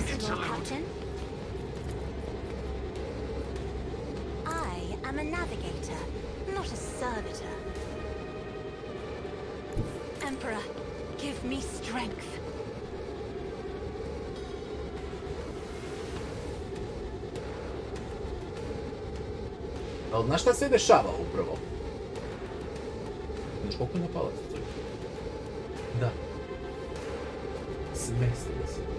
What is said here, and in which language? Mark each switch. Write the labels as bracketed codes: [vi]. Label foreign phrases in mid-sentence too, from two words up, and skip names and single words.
[en] Insist, Lord interlude. Captain. I am a navigator, not a servitor. Emperor, give me strength. [sr] Ali znaš šta se dešava upravo? Znaš koliko je na palac? Da. Smestili se.